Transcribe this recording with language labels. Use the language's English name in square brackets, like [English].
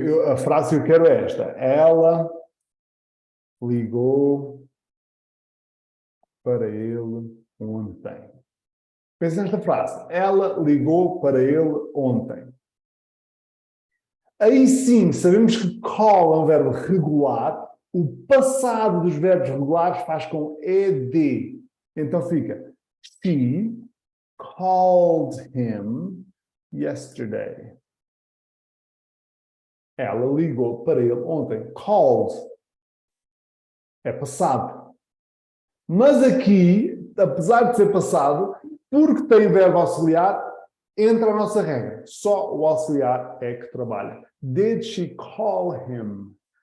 [Portuguese] A frase que eu quero é esta. Ela ligou para ele ontem. Pensa nesta frase. Ela ligou para ele ontem. Aí sim, sabemos que call é um verbo regular. O passado dos verbos regulares faz com ed. [English] Então fica, she called him yesterday. [Portuguese] Ela ligou para ele ontem. Called é passado. Mas aqui, apesar de ser passado, porque tem verbo auxiliar, entra a nossa regra. Só o auxiliar é que trabalha. [English] Did she call him?